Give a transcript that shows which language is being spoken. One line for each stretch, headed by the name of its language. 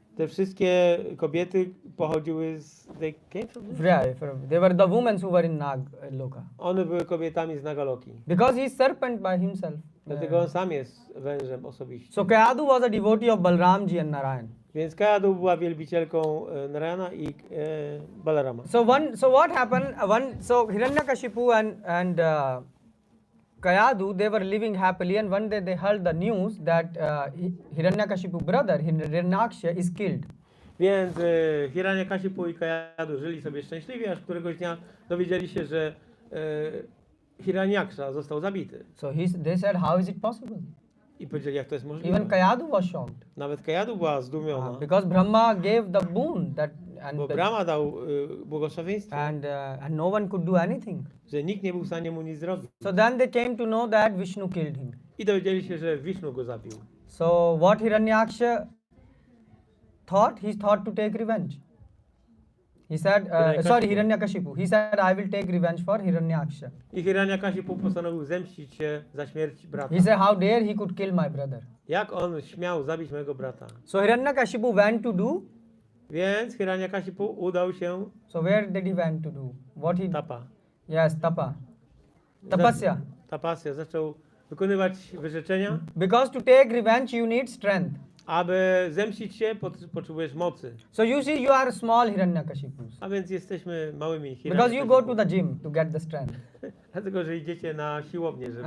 Polish: te wszystkie kobiety pochodziły z...
English: They came from there? Yeah, they were the women who were in Nag Loka.
Polish: One były kobietami z Nagaloki.
English: Because he is serpent by himself.
Polish: Dlatego on sam jest wężem osobiście.
English: So Kayadu was a devotee of Balramji and Narayan.
Polish: Więc Kayadu była wielbicielką Narayana i Balarama.
English: So what happened? So Hiranyakashipu and Kayadu, they were living happily, and one day they heard the news that Hiranyakashipu brother Hiranyaksha is killed.
Polish: Więc Hiranyakashipu i Kayadu żyli sobie szczęśliwie, aż któregoś dnia dowiedzieli się, że Hiranyaksha został zabity.
English: So they said, how is it possible?
Polish: I powiedzieli, jak to jest możliwe.
English: Even Kayadu was shocked.
Polish: Nawet Kayadu była zdumiona.
English: Because Brahma gave the boon
Polish: Bo Brahma dał błogosławieństwo.
English: and no one could do anything.
Polish: Że nikt nie był w stanie mu nic zrobić.
English: So then they came to know that Vishnu killed him.
Polish: I dowiedzieli się, że Vishnu go zabił.
English: So what Hiranyaksha thought? He thought to take revenge. He said, Hiranyakashipu. He said, I will take revenge for Hiranyaksha.
Polish: I Hiranyakashipu postanowił zemścić się za śmierć brata.
English: He said, how dare he could kill my brother.
Polish: Jak on śmiał zabić mojego brata?
English: So Hiranyakashipu went to do.
Polish: Więc Hiranyakashipu udał się
English: So where did he went to do? What he?
Sanskrit: tapa.
English: Yes, tapa. Tapasya.
Sanskrit: Tapasya.
Polish: Zaczął wykonywać wyrzeczenia.
English: Because to take revenge you need strength.
Polish: Aby zemścić się, potrzebujesz mocy.
English: So you see, you are small Hiranyakashipus.
Polish: A więc jesteśmy małymi
English: Because you go to the gym to get the strength.
Polish: Dlatego, że idziecie na siłownię, żeby...